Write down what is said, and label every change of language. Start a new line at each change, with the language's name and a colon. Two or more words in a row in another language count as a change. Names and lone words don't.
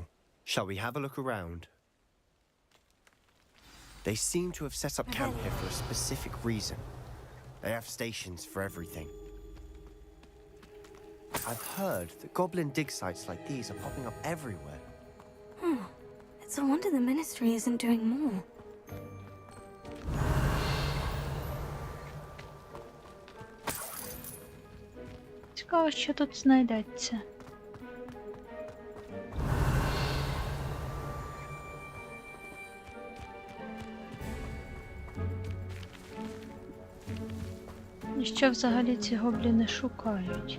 English: Shall we have a look around? They seem to have set up camp here for a specific reason. They have stations for everything. I've heard that goblin dig sites like these are popping up everywhere. It's a wonder the ministry isn't doing more.
Ukrainian: Цікаво, що тут знайдеться. І що взагалі ці гобліни шукають?